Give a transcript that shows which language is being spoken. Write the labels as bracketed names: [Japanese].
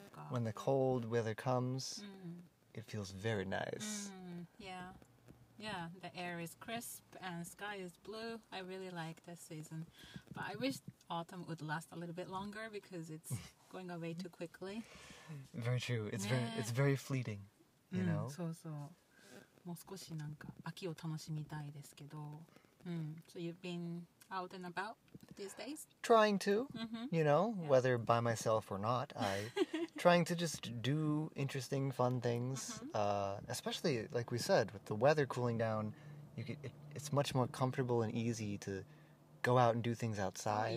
[English] When the cold weather comes, it feels very nice. Yeah, the air is crisp and sky is blue. I really like this season. But I wish autumn would last a little bit longer because it's going away too quickly. Very true. It's very fleeting, you know? [Japanese] そうそう。もう少しなんか秋を楽しみたいですけど。 [English] So you've been out and about these days? Trying to, whether by myself or not. Trying to just do interesting, fun things. Especially, like we said, with the weather cooling down, it's much more comfortable and easy to go out and do things outside.